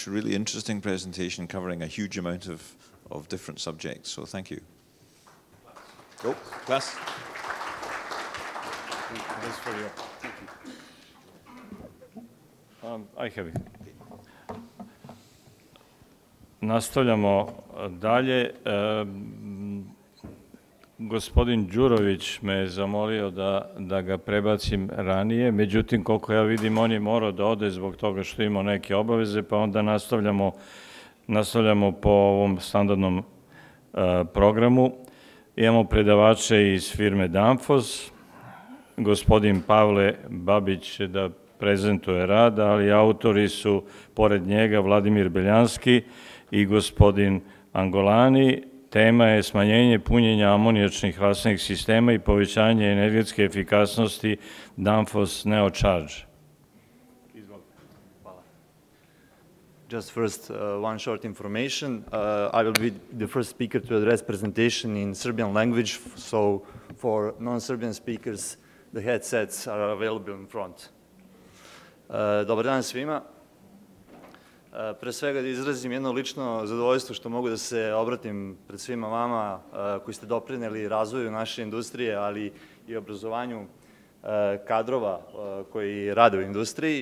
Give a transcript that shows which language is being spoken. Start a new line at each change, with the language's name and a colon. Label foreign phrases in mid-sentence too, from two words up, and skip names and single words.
English: Really interesting presentation covering a huge amount of different subjects, so thank you. Oh, Klas. I have it.
Serbian: nastavljamo dalje. Gospodin Đurović me je zamolio da ga prebacim ranije, međutim, koliko ja vidim, on je morao da ode zbog toga što imao neke obaveze, pa onda nastavljamo po ovom standardnom programu. Imamo predavače iz firme Danfoss, gospodin Pavle Babić će da prezentuje rad, ali autori su, pored njega, Vladimir Beljanski i gospodin Angolani. Tema je smanjenje punjenja amonijačnih rastlinnih sistema i povećanje energetske efikasnosti Danfoss Neo Charge.
English: Just first, one short information. I will be the first speaker to address presentation in Serbian language, so for non-Serbian speakers, the headsets are available in front.
Serbian: Dobar dan svima. Pre svega da izrazim jedno lično zadovoljstvo što mogu da se obratim pred svima vama koji ste doprineli razvoju naše industrije, ali i obrazovanju kadrova koji rade u industriji.